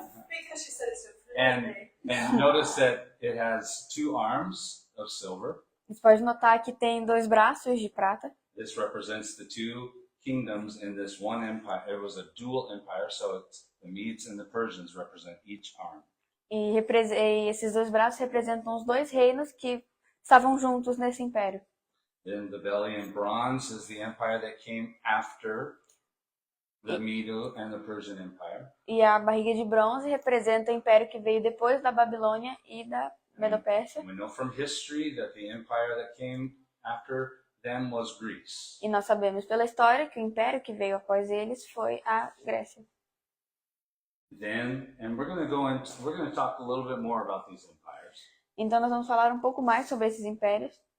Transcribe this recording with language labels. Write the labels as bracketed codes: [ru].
[en] Because she said it so fluently. And notice that it has two arms of silver. [pt] Você pode notar que tem 2 braços de prata. [en] This represents the two kingdoms in this one empire. It was a dual empire, so it's the Medes and the Persians represent each arm. [pt] E esses 2 braços representam os 2 reinos que estavam juntos nesse império. [en] Then the belly in bronze is the empire that came after the Medo and the Persian Empire. [pt] E a barriga de bronze representa o império que veio depois da Babilônia e da Medopérsia. [en] We know from history that the empire that came after them was Greece. [pt] E nós sabemos pela história que o império que veio após eles foi a Grécia. [en] Then, and we're going to talk a little bit more about these empires. [pt] Então nós vamos falar um pouco mais sobre esses impérios.